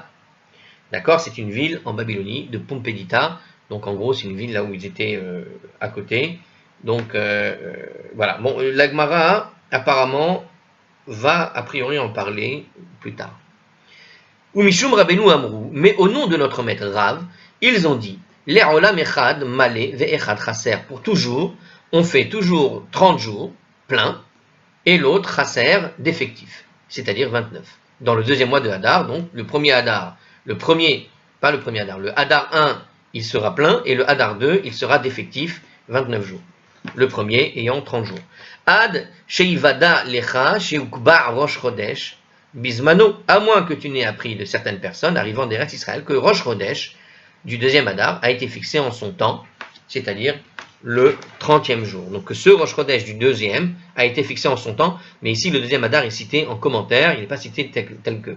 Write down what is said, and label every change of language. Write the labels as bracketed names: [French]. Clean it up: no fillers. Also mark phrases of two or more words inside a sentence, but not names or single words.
[French] D'accord, c'est une ville en Babylonie de Pumpedita. Donc en gros, c'est une ville là où ils étaient à côté. Donc voilà. Bon, la Gemara apparemment va a priori en parler plus tard. [Hebrew] ומשום רבינו אמרו, [French] mais au nom de notre maître Rav, ils ont dit [Hebrew] לעולם אחד מלא ואחד חסר. [French] Pour toujours, on fait toujours 30 jours plein et l'autre chaser défectif, c'est-à-dire 29. Dans le 2e mois de Hadar, donc le premier Hadar, le Hadar 1, il sera plein, et le Hadar 2, il sera défectif, 29 jours. Le premier ayant 30 jours. [Hebrew] עד שיודע לך שקבע ראש חודש בזמנו, [French] à moins que tu n'aies appris de certaines personnes arrivant d'Eretz Israël que Rosh Chodesh du 2e Hadar a été fixé en son temps, c'est-à-dire le 30e jour. Donc que ce Rosh Chodesh du 2e a été fixé en son temps, mais ici le 2e Hadar est cité en commentaire, il n'est pas cité tel que.